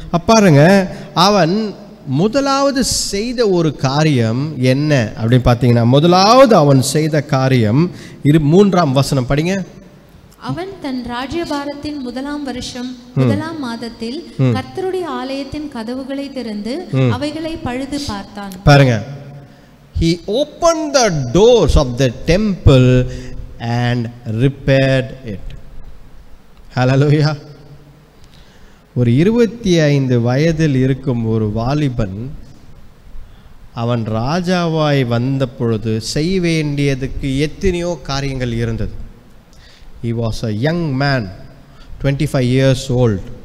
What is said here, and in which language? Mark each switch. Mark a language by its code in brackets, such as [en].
[ta] பாருங்க, அவன் முதலாவது செய்த ஒரு காரியம் என்ன அப்படின்னு பார்த்தீங்கன்னா, முதலாவது அவன் செய்த காரியம் 3ஆம் வசனம் படிங்க. அவன் தன் ராஜ்யபாரத்தின் 1ஆம் வருஷம் 1ஆம் மாதத்தில் கர்த்தருடைய ஆலயத்தின் கதவுகளை திறந்து அவைகளை பழுது பார்த்தான். பாருங்க, [en] he opened the doors of the temple and repaired it. Hallelujah. [ta] ஒரு 25 வயதில் இருக்கும் ஒரு வாலிபன் அவன் ராஜாவாய் வந்த பொழுது செய்ய வேண்டியதுக்கு எத்தனையோ காரியங்கள் இருந்தது. [en] He was a young man, 25 years old.